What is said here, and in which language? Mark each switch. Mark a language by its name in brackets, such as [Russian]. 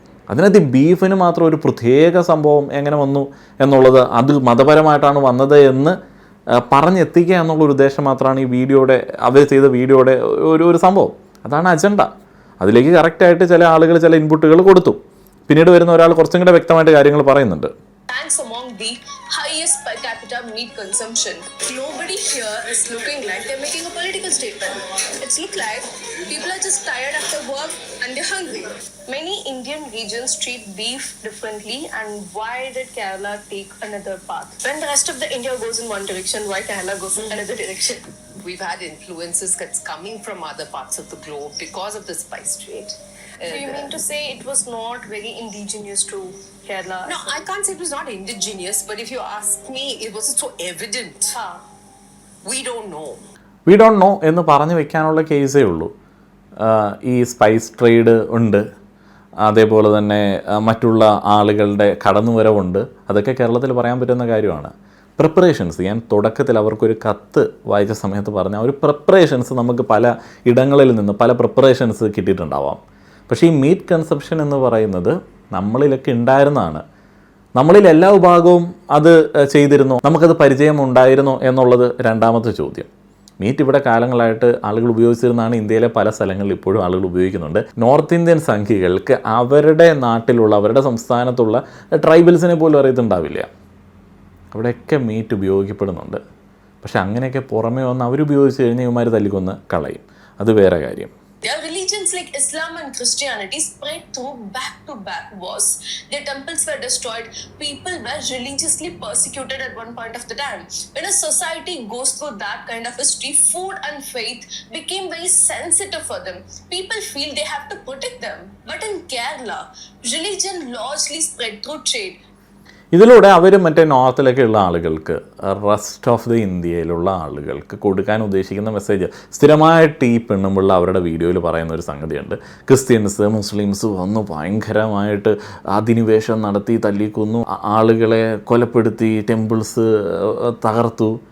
[Malayalam] അതിനകത്ത് ബീഫിന് മാത്രം ഒരു പ്രത്യേക സംഭവം എങ്ങനെ വന്നു എന്നുള്ളത്, അത് മതപരമായിട്ടാണ് വന്നത് എന്ന് പറഞ്ഞെത്തിക്കുക എന്നുള്ളൊരു ഉദ്ദേശം മാത്രമാണ് ഈ വീഡിയോയുടെ, അവർ ചെയ്ത വീഡിയോയുടെ ഒരു സംഭവം. അതാണ് അജണ്ട. അതിലേക്ക് കറക്റ്റായിട്ട് ചില ആളുകൾ ചില ഇൻപുട്ടുകൾ കൊടുത്തു. പിന്നീട് വരുന്ന ഒരാൾ കുറച്ചും കൂടെ വ്യക്തമായിട്ട് കാര്യങ്ങൾ പറയുന്നുണ്ട്. [English] Ranks among the highest per capita meat consumption. Nobody here is looking like they're making a political statement. It's look like people are just tired after work and they're hungry. Many Indian regions treat beef differently, and why did Kerala take another path? When the rest of the India goes in one direction, why Kerala goes in another direction? We've had influences that's coming from other parts of the globe because of the spice trade. So you mean to say it was not very indigenous to Kerala? No, I can't say it was not indigenous, but if you ask me, it wasn't so evident. We don't know. We don't know [Malayalam] എന്ന് പറഞ്ഞു വെക്കാനുള്ള കേസേ ഉള്ളൂ. ഈ spice trade ഉണ്ട്, അതേപോലെ തന്നെ മറ്റുള്ള ആളുകളുടെ കടന്നുവരവുണ്ട്. അതൊക്കെ കേരളത്തിൽ പറയാൻ പറ്റുന്ന കാര്യമാണ്. പ്രിപ്പറേഷൻസ്, ഞാൻ തുടക്കത്തിൽ അവർക്കൊരു കത്ത് വായിച്ച സമയത്ത് പറഞ്ഞ ഒരു പ്രിപ്പറേഷൻസ് നമുക്ക് പല ഇടങ്ങളിൽ നിന്ന് പല പ്രിപ്പറേഷൻസ് കിട്ടിയിട്ടുണ്ടാവാം. പക്ഷേ ഈ മീറ്റ് കൺസപ്ഷൻ എന്ന് പറയുന്നത് നമ്മളിലൊക്കെ ഉണ്ടായിരുന്നതാണ്. നമ്മളിൽ എല്ലാ വിഭാഗവും അത് ചെയ്തിരുന്നോ, നമുക്കത് പരിചയം ഉണ്ടായിരുന്നോ എന്നുള്ളത് രണ്ടാമത്തെ ചോദ്യം. മീറ്റ് ഇവിടെ കാലങ്ങളായിട്ട് ആളുകൾ ഉപയോഗിച്ചിരുന്നതാണ്. ഇന്ത്യയിലെ പല സ്ഥലങ്ങളിൽ ഇപ്പോഴും ആളുകൾ ഉപയോഗിക്കുന്നുണ്ട്. നോർത്ത് ഇന്ത്യൻ സംഖ്യകൾക്ക് അവരുടെ നാട്ടിലുള്ള, അവരുടെ സംസ്ഥാനത്തുള്ള ട്രൈബൽസിനെ പോലും അറിയത്തുണ്ടാവില്ല. അവിടെയൊക്കെ മീറ്റ് ഉപയോഗിക്കപ്പെടുന്നുണ്ട്. പക്ഷെ അങ്ങനെയൊക്കെ പുറമേ വന്ന് അവരുപയോഗിച്ച് കഴിഞ്ഞാൽ ഇവന്മാർ തല്ലിക്കൊന്ന് കളയും. അത് വേറെ കാര്യം. [English] Their religions like Islam and Christianity spread through back-to-back wars. Their temples were destroyed. People were religiously persecuted at one point of the time. When a society goes through that kind of history, food and faith became very sensitive for them. People feel they have to protect them. But in Kerala, religion largely spread through trade. [Malayalam] ഇതിലൂടെ അവർ മറ്റേ നോർത്തിലൊക്കെ ഉള്ള ആളുകൾക്ക്, rest of the ഇന്ത്യയിലുള്ള ആളുകൾക്ക് കൊടുക്കാൻ ഉദ്ദേശിക്കുന്ന message സ്ഥിരമായിട്ട് ഈ പെണ്ണുമ്പിള്ള അവരുടെ വീഡിയോയിൽ പറയുന്ന ഒരു സംഗതിയുണ്ട്. ക്രിസ്ത്യൻസ് മുസ്ലിംസ് വന്ന് ഭയങ്കരമായിട്ട് അധിനിവേശം നടത്തി, തല്ലിക്കൊന്നു, ആളുകളെ കൊലപ്പെടുത്തി, ടെമ്പിൾസ് തകർത്തു.